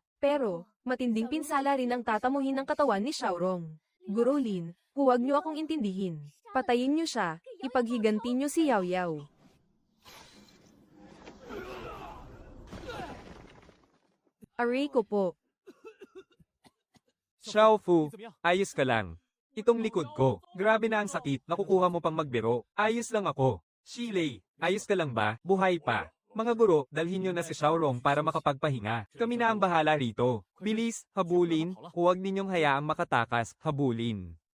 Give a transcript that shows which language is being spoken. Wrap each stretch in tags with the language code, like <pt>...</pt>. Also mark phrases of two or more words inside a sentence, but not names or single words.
<tl>Pero, matinding pinsala rin ang tatamuhin ng katawan ni Xiaorong. Gurolin, huwag niyo akong intindihin. Patayin niyo siya, ipaghiganti niyo si Yao Yao. Aray ko po. Xiao Fu,</tl> <zh>你怎么样？</zh> <tl>ayos ka lang. Itong likod ko, grabe na ang sakit, nakukuha mo pang magbiro. Ayos lang ako. Shilei, ayos ka lang ba? Buhay pa. Mga guro, dalhin nyo na si Xiaorong para makapagpahinga. Kami na ang bahala rito. Bilis, habulin, huwag ninyong hayaang makatakas, habulin.</tl>